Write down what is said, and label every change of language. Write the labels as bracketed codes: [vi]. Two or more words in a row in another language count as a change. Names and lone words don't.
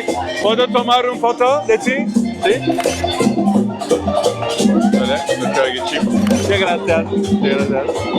[es] ¿Puedo tomar un foto de ti? ¿Sí? [tr] Böyle, yukarı geçeyim. [es] Muchas gracias. Muchas gracias.